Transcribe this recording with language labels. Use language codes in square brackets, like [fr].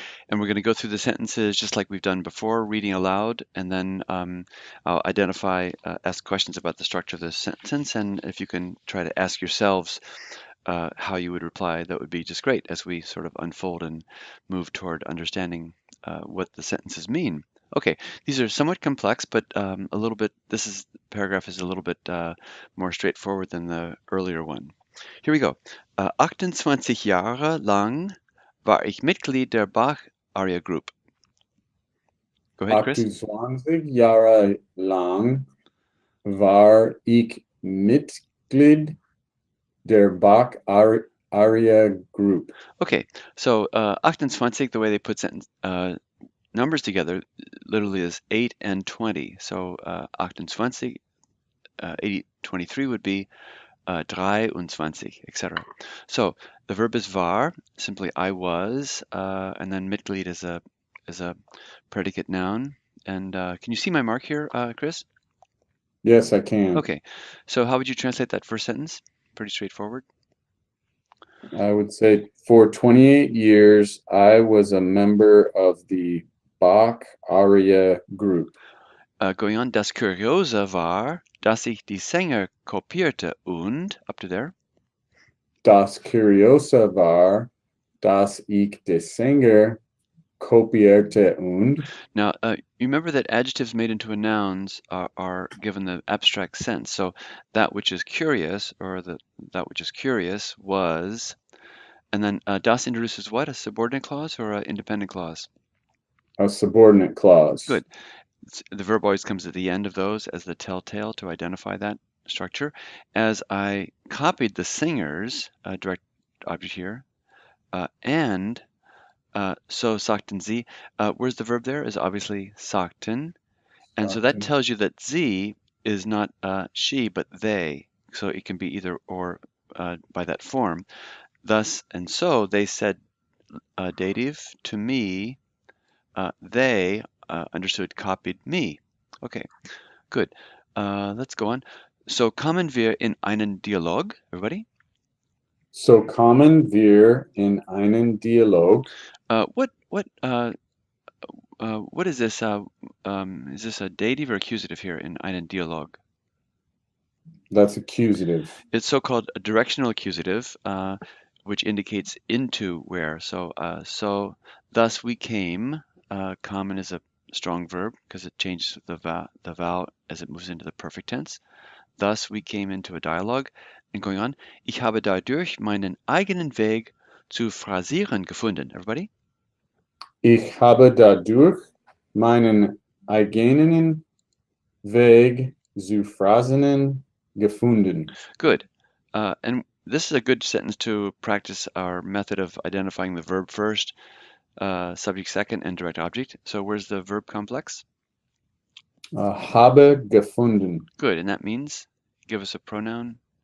[en] And we're going to go through the sentences just like we've done before, reading aloud, and then I'll ask questions about the structure of the sentence, and if you can try to ask yourselves how you would reply, that would be just great as we sort of unfold and move toward understanding what the sentences mean. Okay, these are somewhat complex, but this paragraph is a little bit more straightforward than the earlier one. Here we go. [de] 28 Jahre lang war ich Mitglied der Bach Aria Group. [en] Go ahead, Chris. [de] 28 Jahre lang war ich Mitglied der Bach Aria Group. [en] Okay, so 28, the way they put numbers together, literally is 8 and 20. So 28, 23 would be 23, etc. So the verb is war, simply I was, and then Mitglied is a predicate noun. And can you see my mark here, Chris? Yes, I can. Okay, so how would you translate that first sentence? Pretty straightforward. I would say for 28 years, I was a member of the Bach Aria Group. Going on, [de] das Kuriose war, dass ich die Sänger kopierte und, [en] up to there. [de] Das Kuriose war, dass ich die Sänger kopierte und. [en] Now, you remember that adjectives made into nouns are given the abstract sense. So that which is curious, or that which is curious was, and then das introduces what? A subordinate clause or an independent clause? A subordinate clause. Good. The verb always comes at the end of those as the telltale to identify that structure. As I copied the singers, direct object here, and [de] so sagten sie, [en] where's the verb there? Is obviously sagten. And so that tells you that sie is not she, but they. So it can be either or by that form. Thus and so they said dative to me, they understood copied me. Okay, good. Let's go on. [de] So kommen wir in einen Dialog, [en] everybody? [de] So kommen wir in einen Dialog. [en] What is this? Is this a dative or accusative here [de] in einen Dialog? [en] That's accusative. It's so-called a directional accusative, which indicates into where. So thus we came. Kommen is a strong verb because it changes the vowel as it moves into the perfect tense. Thus we came into a dialogue. And going on, [de] ich habe dadurch meinen eigenen Weg zu phrasieren gefunden. [en] Everybody? [de] Ich habe dadurch meinen eigenen Weg zu Phrasen gefunden. [en] Good. And this is a good sentence to practice our method of identifying the verb first, subject second, and direct object. So where's the verb complex? [de] Habe gefunden. [en] Good, and that means, give us a pronoun.